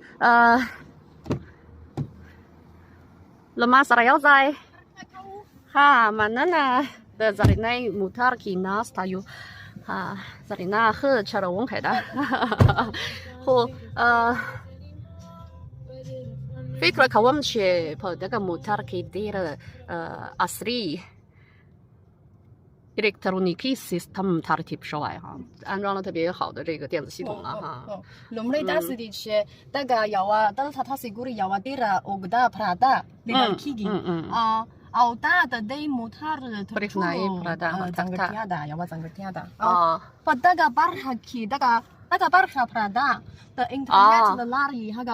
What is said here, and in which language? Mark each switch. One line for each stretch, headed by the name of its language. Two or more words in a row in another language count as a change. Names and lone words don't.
Pashto: له ما سره یو ځای ها مننه د زرینۍ موټر کې ناسته یو زرینا ښه چلوونکی ده خو فکر کوم چې په دغه موټر کې ډېر عصري الکترونیکی سیستم ترتیب شوی ها
Chinese: 安装了特别好的这个电子系统了哈
Pashto: لومړی داسې دي چې دغه یوه دلته تاسې ګورئ یوه ډېره اوږده پرده لیدل کېږي او دا د دې موټر تر برېښنایي پرده ځانګړتیا ده یوه ځانګړتیا ده په دغه برخه کې دغه برخه پرده د انټرنیټ له لارې هغه